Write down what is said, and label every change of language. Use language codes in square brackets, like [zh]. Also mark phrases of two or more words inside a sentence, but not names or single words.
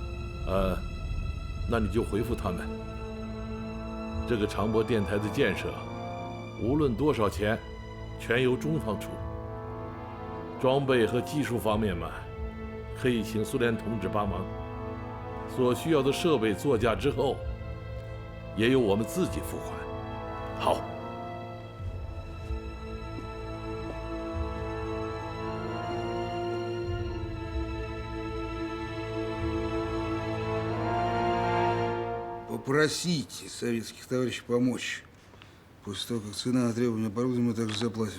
[zh] 那你就回复他们，这个长波电台的建设，无论多少钱，全由中方出。装备和技术方面嘛，可以请苏联同志帮忙。所需要的设备作价之后，也由我们自己付款。好。 [ru] Попросите советских товарищей помочь. После того, как цена на требования оборудования, мы также заплатим.